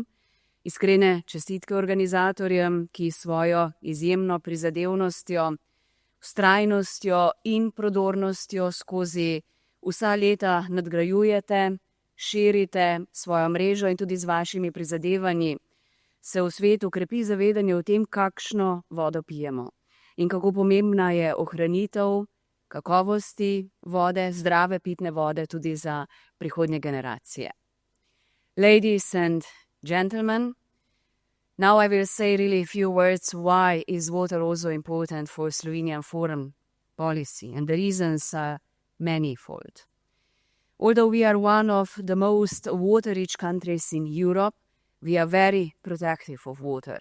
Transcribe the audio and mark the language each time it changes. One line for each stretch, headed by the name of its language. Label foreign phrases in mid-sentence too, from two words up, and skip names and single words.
Slovenian: Iskrene čestitke organizatorjem, ki svojo izjemno prizadevnostjo, vztrajnostjo in prodornostjo skozi vsa leta nadgrajujete, širite svojo mrežo in tudi z vašimi prizadevanji se v svetu krepi zavedanje o tem, kakšno vodo pijemo in kako pomembna je ohranitev kakovosti vode, zdrave pitne vode tudi za prihodnje generacije.
English: Ladies and gentlemen, now I will say really a few words why is water also important for Slovenian foreign policy, and the reasons are manifold. Although we are one of the most water-rich countries in Europe, we are very protective of water.